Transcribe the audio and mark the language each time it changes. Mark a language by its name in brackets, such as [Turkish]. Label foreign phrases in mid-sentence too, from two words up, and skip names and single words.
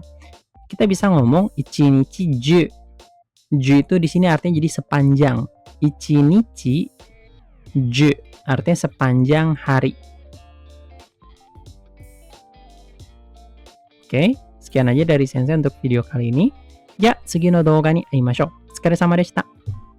[Indonesian] Kita bisa ngomong [Japanese] 一日中. [Indonesian] Ju itu di sini artinya jadi sepanjang. [Japanese] 一日中 [Indonesian] artinya sepanjang hari. Oke, sekian aja dari Sensei untuk video kali ini. Ya, [Japanese] 次の動画に会いましょう。お疲れ様でした。